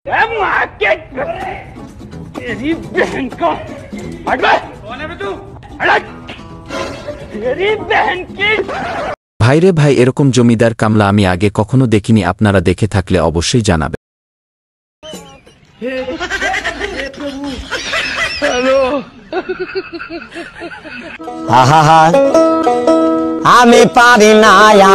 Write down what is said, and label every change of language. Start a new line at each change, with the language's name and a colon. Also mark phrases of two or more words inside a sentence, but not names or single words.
Hindi: तेरी बहन का हट बे। कौन है बे तू? हट तेरी बहन की।
Bangla: ভাইরে ভাই, এরকম জমিদার কামলা আমি আগে কখনো দেখিনি। আপনারা দেখে থাকলে অবশ্যই জানাবেন। হ্যালো, আমি পারি না আর।